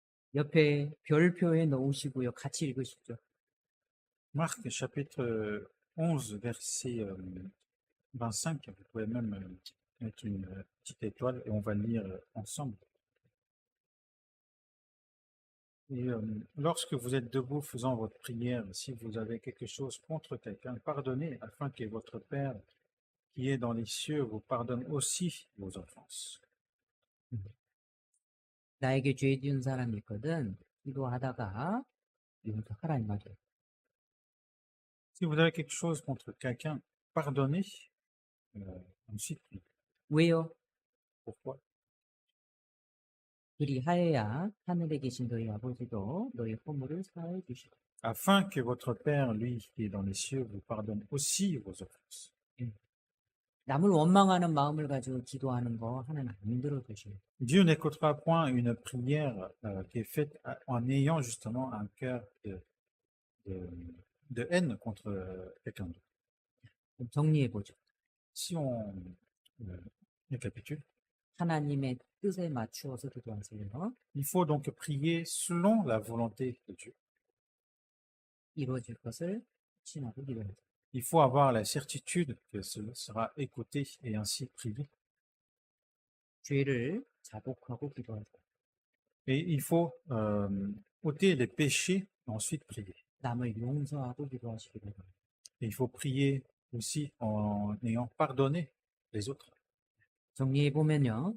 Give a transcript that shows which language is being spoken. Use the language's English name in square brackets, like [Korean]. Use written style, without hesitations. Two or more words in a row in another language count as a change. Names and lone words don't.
[Korean] 옆에 별표에 넣으시고요. 같이 읽으시죠. [French] Marc chapitre 11, verset 25, vous pouvez même mettre une petite étoile et on va lire ensemble. Et lorsque vous êtes debout faisant votre prière, si vous avez quelque chose contre quelqu'un, pardonnez afin que votre Père qui est dans les cieux vous pardonne aussi vos offenses. [Korean] 나에게 죄 지은 사람이 있거든. 기도하다가 용서하라 이 말이에요. [French] Si vous avez quelque chose contre quelqu'un, pardonnez. Ensuite, priez. [Korean] 왜요? [French] Pourquoi? [Korean] 그리하여야 하늘에 계신 너희 아버지도 너희 허물을 사해 주시고. [French] Afin que votre Père, lui, qui est dans les cieux, vous pardonne aussi vos offenses. [Korean] 남을 원망하는 마음을 가지고 기도하는 거 하나님 안 들어주셔요. [French] Dieu n'écoutera point une prière qui est faite en ayant justement un cœur de, de haine contre quelqu'un d'autre. [Korean] 좀 정리해 보죠. [French] Si on récapitule, [Korean] 하나님의 뜻에 맞추어서 기도하세요. [French] il faut donc prier selon la volonté de Dieu. [Korean] 이루어질 것을 신하고 기도하세요. [French] Il faut avoir la certitude que cela sera écouté et ainsi prié. [Korean] 죄를 자복하고 기도하세요. [French] Et il faut ôter les péchés et ensuite prier. [Korean] 남을 용서하고 기도하시기 바랍니다. [French] Et il faut prier aussi en ayant pardonné les autres. [Korean] 정리해 보면요.